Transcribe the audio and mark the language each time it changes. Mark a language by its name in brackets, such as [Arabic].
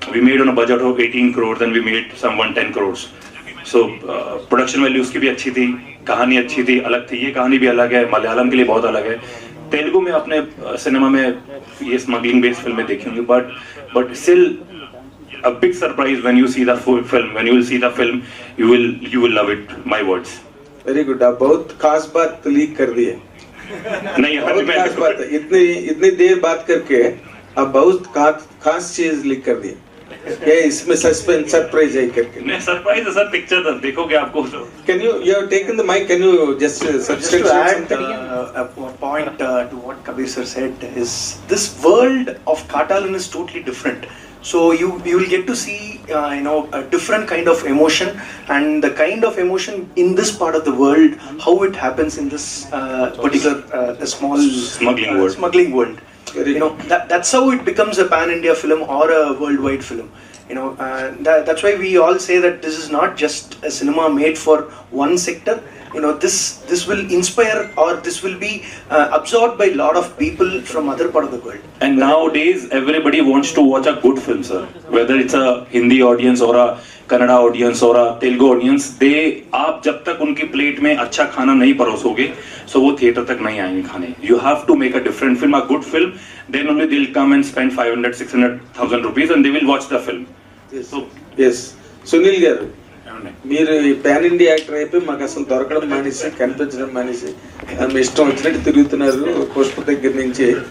[English] We made on a budget of 18 crores and we made some 110 crores. [Hindi] So production value उसकी भी अच्छी थी, कहानी अच्छी थी, अलग थी. ये कहानी भी अलग है, मलयालम के लिए बहुत अलग है. तेलुगु में अपने सिनेमा में ये स्मगलिंग बेस्ड फिल्में देखी होंगी, [English] But still a big surprise when you see the full film. When you will see the film, you will love it. My words. Very good. [Hindi] आप बहुत खास बात लीक कर दी है. नहीं, बहुत खास बात है. इतनी देर बात करके आप बहुत खास चीज लीक कर दी. ये इसमें सस्पेंस सरप्राइज है करके. नहीं सरप्राइज है सर, पिक्चर देखोगे आपको. [English] Can you have taken the mic? Can you just Just to add a point to what Kabir sir said is, this world of Kaatalan is totally different. So you will get to see a different kind of emotion, and the kind of emotion in this part of the world, how it happens in this particular small smuggling world. That's how it becomes a pan-India film or a worldwide film. That's why we all say that this is not just a cinema made for one sector. This will inspire, or this will be absorbed by a lot of people from other part of the world. And nowadays everybody wants to watch a good film, sir. Whether it's a Hindi audience or a Kannada audience or a Telugu audience, [Hindi] आप जब तक उनकी plate में अच्छा खाना नहीं परोसोगे, so वो theatre तक नहीं आएंगे खाने. [English] You have to make a different film, a good film. Then only they'll come and spend 500-600,000 rupees and they will watch the film. Yes. [Telugu] Sunil గారు, మీరు ఈ పాన్ ఇండియా యాక్టర్ అయిపోయి మాకు అసలు దొరకడం మానేసి, కనిపించడం మానేసి, మీ ఇష్టం వచ్చినట్టు తిరుగుతున్నారు పుష్ప దగ్గర నుంచి.